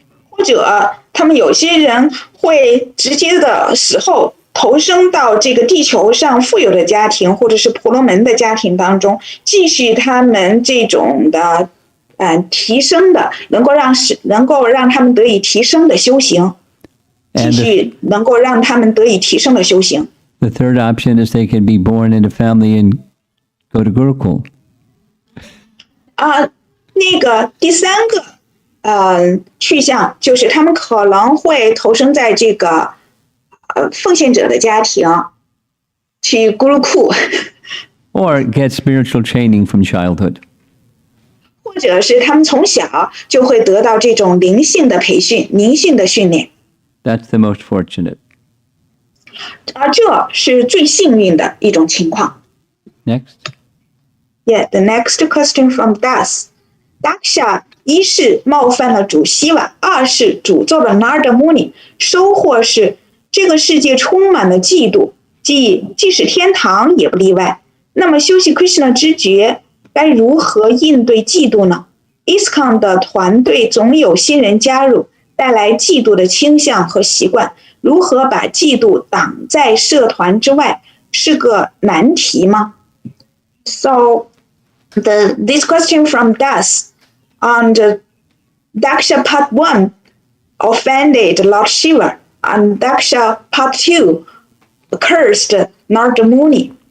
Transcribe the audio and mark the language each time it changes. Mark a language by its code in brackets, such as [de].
[zh] 或者他们有些人会直接的死后投生到这个地球上富有的家庭，或者是婆罗门的家庭当中，继续他们这种的提升的，能够让他们得以提升的修行，继续能够让他们得以提升的修行。 [en] The third option is they can be born in a family and go to Gurukul. [zh] 那个第3个去向就是他们可能会投生在这个奉献者的家庭，去 Gurukul， [en] Or get spiritual training from childhood. [zh] 或者是他们从小就会得到这种灵性的培训、灵性的训练， [en] That's the most fortunate. [zh] 而这是最幸运的一种情况。 [en] Next. Yeah, the next question from Das. [zh] Daksha 一是冒犯了主希瓦，2是诅咒了 Narada Muni， 收获是这个世界充满了嫉妒，即使天堂也不例外。那么修习 Krishna 知觉该如何应对嫉妒呢？ ISKCON 的团队总有新人加入，带来嫉妒的倾向和习惯，如何把嫉妒挡在社团之外，是个难题吗？ [en] So this question from Das on the Daksha Part 1 offended Lord Shiva, and Daksha Part 2 cursed Narada Muni.